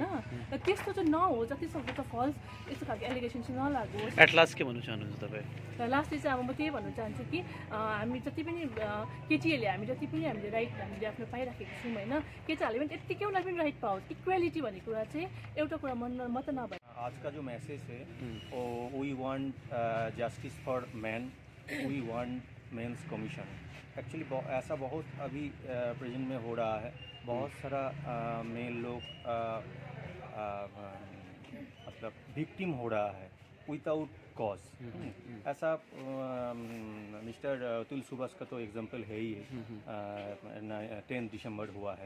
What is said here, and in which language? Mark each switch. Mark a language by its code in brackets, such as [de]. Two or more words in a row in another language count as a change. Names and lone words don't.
[ne] र त्यस्तो चाहिँ नहोस्, जतिसक्दो त फल्स यस्तो खालको एलिगेसन चाहिँ नलागोस्। [en] at last [ne] के भन्नु चाहनुहुन्छ तपाईँ? र लास्टली चाहिँ अब म त्यही भन्नु चाहन्छु कि हामी जति पनि केटीहरूले हामीले राइट हामीले आफ्नो पाइराखेको छौँ, होइन। केटाहरूले पनि त्यत्तिकै उनीहरू पनि राइट पाओस्। इक्वालिटी भन्ने कुरा चाहिँ एउटा कुरा मन मात्र नभए। [hi] आज का जो मैसेज है वो [en] we want justice for man, we want men's commission. [hi] एक्चुअली ऐसा बहुत अभी प्रेजेंट में हो रहा है। बहुत सारा मेल लोग मतलब विक्टिम हो रहा है [en] without cause. [hi] ऐसा मिस्टर अतुल सुभाष का तो एग्जांपल है ही, 10 दिसंबर हुआ है।